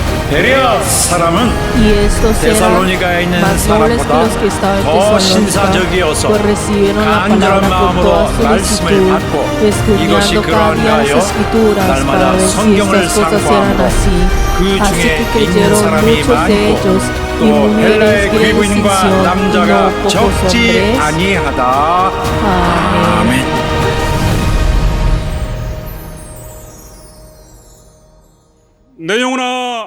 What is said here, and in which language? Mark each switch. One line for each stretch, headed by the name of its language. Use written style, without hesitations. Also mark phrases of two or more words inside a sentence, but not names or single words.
Korean: 베레아 사람은
Spanish: Y estos eran
Korean: 데살로니가에 있는
Spanish: más nobles que
Korean: 사람보다
Spanish: los que estaban en
Korean: 더
Spanish: Tesalónica,
Korean: 신사적이어서
Spanish: pues recibieron la
Korean: 간절한
Spanish: palabra con
Korean: 마음으로
Spanish: toda
Korean: 말씀을
Spanish: solicitud,
Korean: 받고 이것이
Spanish: escudriñando cada día
Korean: 그러한가요?
Spanish: las escrituras para
Korean: 날마다
Spanish: ver si
Korean: 성경을
Spanish: estas cosas eran
Korean: 상고함으로
Spanish: así.
Korean: 그
Spanish: Así
Korean: 중에
Spanish: que
Korean: 있는
Spanish: creyeron
Korean: 사람이
Spanish: muchos de ellos
Korean: 많고
Spanish: y
Korean: 또
Spanish: mujeres
Korean: 헬라의
Spanish: de
Korean: 귀부인과
Spanish: distinción y no
Korean: 남자가
Spanish: pocos
Korean: 적지
Spanish: hombres.
Korean: 아니하다.
Spanish: Amén.
Korean: 아멘. 내 영혼아,